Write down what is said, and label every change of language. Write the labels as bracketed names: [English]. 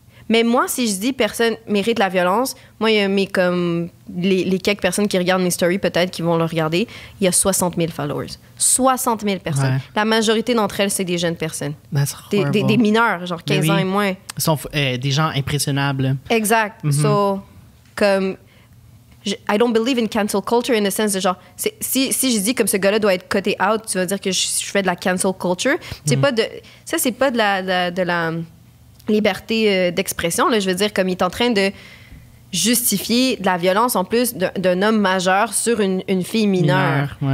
[French] Mais moi, si je dis personne mérite la violence, moi, il y a les quelques personnes qui regardent mes stories, peut-être, qui vont le regarder, il y a 60 000 followers. 60 000 personnes. Ouais. La majorité d'entre elles, c'est des jeunes personnes. Des mineurs, genre 15 ans et moins. Ils sont des gens impressionnables. Exact. So, comme... [English] I don't believe in cancel culture in the sense [French] de genre... Si je dis comme ce gars-là doit être cuté out, tu vas dire que je fais de la cancel culture. C'est pas de... Ça, c'est pas de la liberté d'expression. Là, je veux dire, comme il est en train de justifier de la violence en plus d'un homme majeur sur une fille mineure.